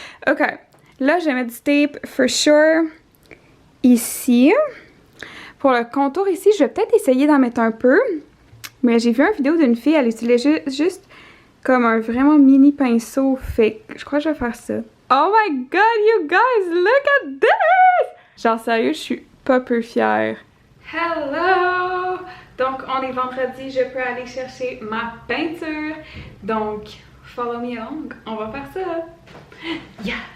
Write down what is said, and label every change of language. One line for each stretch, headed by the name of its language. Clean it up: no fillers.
French: Ok, là, je vais mettre du tape
English: for sure
French: ici. Pour le contour ici, je vais peut-être essayer d'en mettre un peu. Mais j'ai vu une vidéo d'une fille, elle utilisait juste comme un vraiment mini pinceau. Fait que je crois que je vais faire ça.
English: Oh my god, you guys, look at this!
French: Genre sérieux, je suis pas peu fière.
English: Hello!
French: Donc, on est vendredi, je peux aller chercher ma peinture. Donc,
English: follow me along,
French: on va faire ça.
English: Yeah!